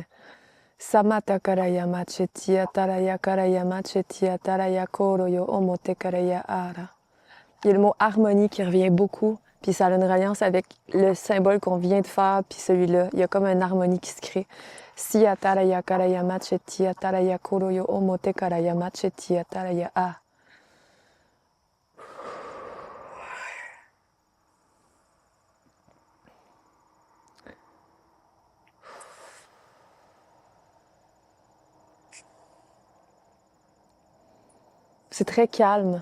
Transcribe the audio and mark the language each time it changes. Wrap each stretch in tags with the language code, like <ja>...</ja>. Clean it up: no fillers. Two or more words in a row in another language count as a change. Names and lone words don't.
<fr>Samata karaya machetia taraya karaya machetia taraya koro yo omote karaya ara. Il y a le mot harmonie qui revient beaucoup, puis ça a une reliance avec le symbole qu'on vient de faire, puis celui-là. Il y a comme une harmonie qui se crée. Sia taraya karaya machetia taraya koro yo omote karaya machetia taraya a. C'est très calme.</fr>